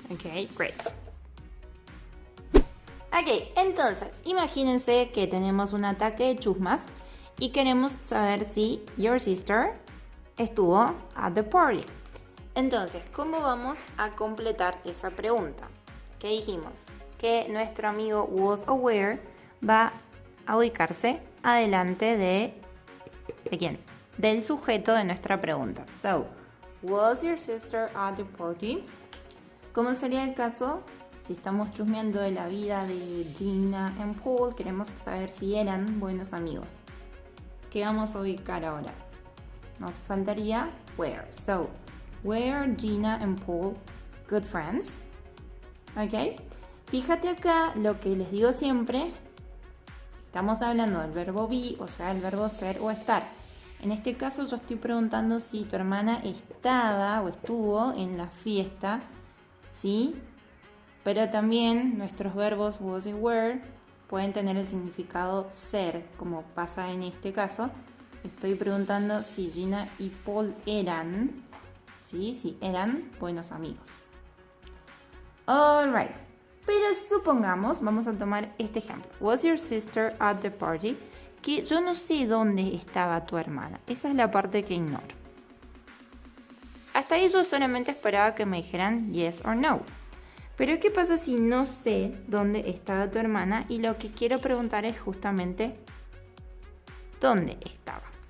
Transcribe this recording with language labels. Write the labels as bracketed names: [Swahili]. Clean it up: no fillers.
[Spanish] Ok, great. Ok, entonces, imagínense que tenemos un ataque de chusmas y queremos saber si [English] your sister [Spanish] estuvo [English] at the party. [Spanish] Entonces, ¿cómo vamos a completar esa pregunta? ¿Qué dijimos? Que nuestro amigo [English] was aware [Spanish] va a ubicarse adelante ¿de quién? Del sujeto de nuestra pregunta. [English] So, was your sister at the party? [Spanish] ¿Cómo sería el caso? Si estamos chusmeando de la vida de Gina y Paul, queremos saber si eran buenos amigos. ¿Qué vamos a ubicar ahora? Nos faltaría were. [English] So, were Gina and Paul good friends? [Spanish] ¿Ok? Fíjate acá lo que les digo siempre. Estamos hablando del verbo be, o sea, el verbo ser o estar. En este caso yo estoy preguntando si tu hermana estaba o estuvo en la fiesta, ¿sí? Pero también nuestros verbos was y were pueden tener el significado ser, como pasa en este caso. Estoy preguntando si Gina y Paul eran, ¿sí? Si eran buenos amigos. Alright, pero supongamos, vamos a tomar este ejemplo. [English] Was your sister at the party? [Spanish] Que yo no sé dónde estaba tu hermana. Esa es la parte que ignoro. Hasta ahí yo solamente esperaba que me dijeran [English] yes or no. [Spanish] Pero ¿qué pasa si no sé dónde estaba tu hermana? Y lo que quiero preguntar es justamente ¿dónde estaba?